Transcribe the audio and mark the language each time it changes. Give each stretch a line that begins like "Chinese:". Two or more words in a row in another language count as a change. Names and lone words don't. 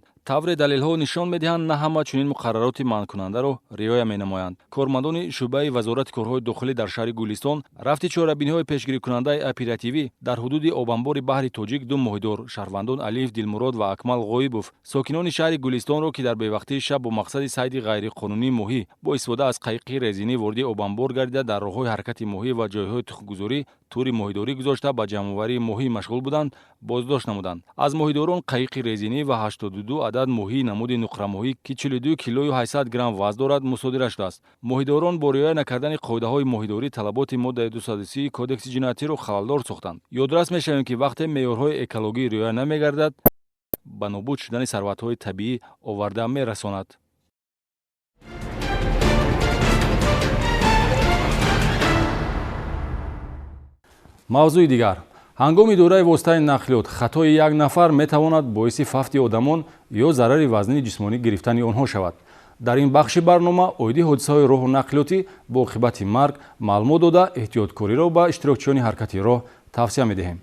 Tajik: тавре далелҳо нишон медиҳанд на ҳама чунин муқаррароти манъкунандаро риоя менамоянд. кормандони шӯъбаи вазорати корҳои дохилӣ дар шаҳри Гулистон рафти чорабиниҳои пешгирикунандаи оперативӣ дар ҳудуди обанбори баҳри Тоҷик 2 моҳидор шаҳрвандон Алиев Дилмурод ва Акмал Ғоибов сокинони шаҳри Гулистонро ки дар бевақтии шаб бо мақсади сайди حرکتی غیرقانونی موهی با استفاده از قایق رزینی وارد آبانبار گردیده در راه‌های حرکت موهی و جایهای تخم‌گذاری توری موهیداری گذاشته به جمع‌آوری موهی مشغول بودند بازداشت نمودند. از موهیداران قایق رزینی و 82 عدد موهی نمود نقره موهی که 42 کیلو و 800 گرم وزن دارد مصادره شده است. موهیداران با رعایت نکردن قاعده‌های موهیداری طلبات ماده 230 کدکس جنایتی را خلالدار ساختند. یادرس می‌شویم که وقتی معیارهای اکولوژی رعایت نمی‌گردد به نابود شدن ثروت‌های طبیعی آورده می‌رساند. موضوع دیگر ҳангоми дораи воситаи нақлиёт хатои як нафар метавонад боиси фавти одамон ё зарари вазнини ҷисмонӣ гирифтани онҳо шавад. дар ин бахши барнома оиди ҳодисаҳои роҳу нақлиётӣ бо оқибати марг маълумот дода эҳтиёткориро ба иштирокчиёни ҳаракати роҳ тавсия медиҳем.